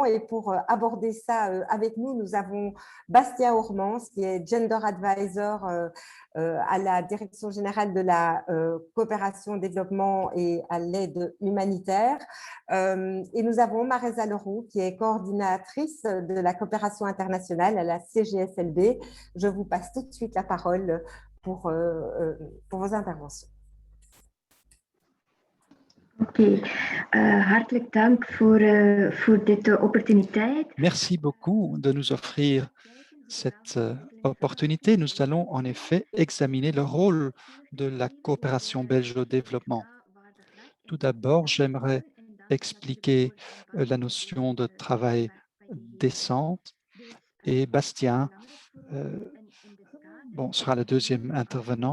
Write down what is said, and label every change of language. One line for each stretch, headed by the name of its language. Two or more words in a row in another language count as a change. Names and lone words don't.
French: Et pour aborder ça avec nous, nous avons Bastien Ormans, qui est
English: Gender Advisor
French: à la Direction générale de la coopération, développement et à l'aide humanitaire. Et nous avons Marisa Leroux, qui est coordinatrice de la coopération internationale à la CGSLB. Je vous passe tout de suite la parole pour vos interventions.
Dutch: Oké, hartelijk dank voor deze opportuniteit.
French: Merci beaucoup de nous offrir cette opportunité. Nous allons en effet examiner le rôle de la coopération belge au développement. Tout d'abord, j'aimerais expliquer la notion de travail décent et Bastien sera le deuxième intervenant.